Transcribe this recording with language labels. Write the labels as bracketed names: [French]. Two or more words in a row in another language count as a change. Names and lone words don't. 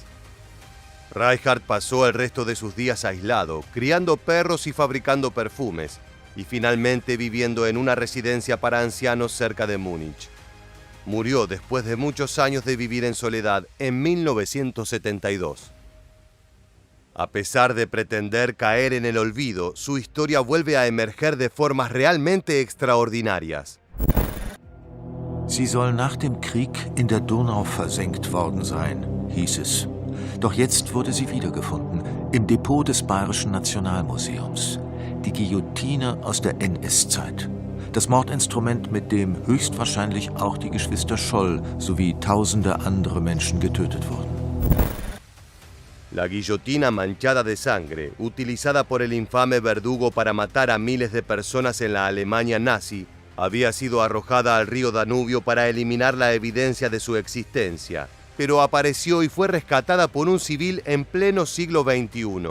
[Spanish] Reichardt pasó el resto de sus días aislado, criando perros y fabricando perfumes, y finalmente viviendo en una residencia para ancianos cerca de Múnich. Murió después de muchos años de vivir en soledad en 1972. A pesar de pretender caer en el olvido, su historia vuelve a emerger de formas realmente extraordinarias. [German] Sie soll nach dem Krieg in der Donau versenkt worden sein, hieß es. Doch jetzt wurde sie wiedergefunden, im Depot des Bayerischen Nationalmuseums. Die Guillotine aus der NS-Zeit. Das Mordinstrument, mit dem höchstwahrscheinlich auch die Geschwister Scholl sowie tausende andere Menschen getötet wurden. [Spanish] La guillotina manchada de sangre, utilizada por el infame verdugo para matar a miles de personas en la Alemania nazi, había sido arrojada al río Danubio para eliminar la evidencia de su existencia, pero apareció y fue rescatada por un civil en pleno siglo XXI.